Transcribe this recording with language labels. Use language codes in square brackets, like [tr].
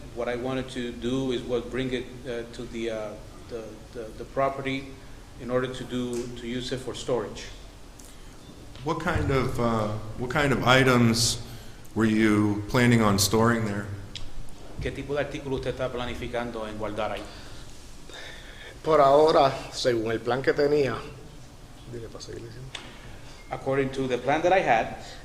[en] What I wanted to do is bring it to the property in order to use it for storage. What kind of items were you planning on storing there? [es] ¿Qué tipo de artículo usted está planificando en guardar ahí? Por ahora, según el plan que tenía, dile para seguir diciendo. [en] According to the plan that I had,